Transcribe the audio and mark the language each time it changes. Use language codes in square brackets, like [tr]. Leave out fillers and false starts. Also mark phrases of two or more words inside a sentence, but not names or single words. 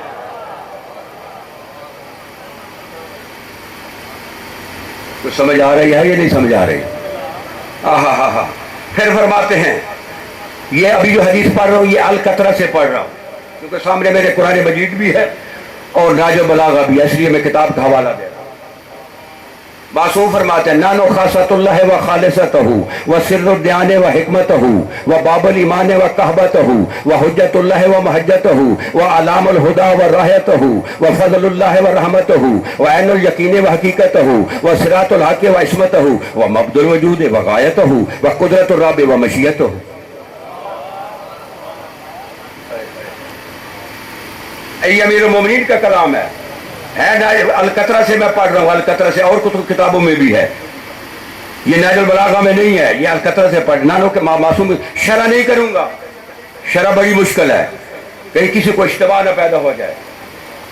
[ur] کچھ سمجھ آ رہی ہے یا نہیں سمجھ آ رہی؟ پھر فرماتے ہیں یہ ابھی جو حدیث پڑھ رہا ہوں یہ القطرہ سے پڑھ رہا ہوں، کیونکہ سامنے میرے قرآن مجید بھی ہے اور نہج البلاغہ بھی ہے، اس لیے میں کتاب کا حوالہ دے رہا ہوں۔ [ar] معصوم فرماتے ہیں نانو خاصۃ اللہ و خالصتہ و سر الدیان و حکمتہ و باب الایمان و کہبتہ و حجت اللہ و محجتہ و علام الہدا و راہتہ و فضل اللہ و رحمتہ و عین الیقین و حقیقتہ و صراط الحق و عصمتہ و مبد الوجود و غایتہ و قدرت الرب و مشیتہ۔ [ur] یہ امیر المومنین کا کلام ہے القطرہ سے میں پڑھ رہا ہوں، القطرہ سے اور کتابوں میں بھی ہے، یہ نہج البلاغہ میں نہیں ہے، یہ القطرہ سے پڑھنا نو کہ معصوم شرح نہیں کروں گا، شرح بڑی مشکل ہے، کہیں کسی کو اشتباہ نہ پیدا ہو جائے۔